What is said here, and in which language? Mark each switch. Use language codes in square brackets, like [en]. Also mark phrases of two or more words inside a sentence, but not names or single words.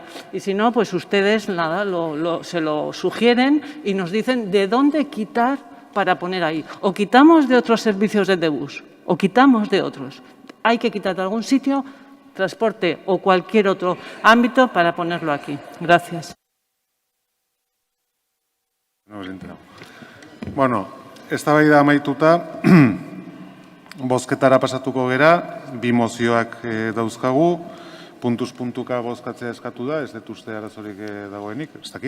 [es] Y si no, pues ustedes nada, se lo sugieren y nos dicen de dónde quitar para poner ahí. O quitamos de otros servicios de Debús, o quitamos de otros. Hay que quitar de algún sitio, transporte o cualquier otro ámbito para ponerlo aquí. Gracias. [eu] Bueno, eztabaida amaituta, bozketara pasatuko gera, bi mozioak dauzkagu, puntuz puntuka bozkatzea eskatu da, ez dut uste arazorik dagoenik, ez dakit.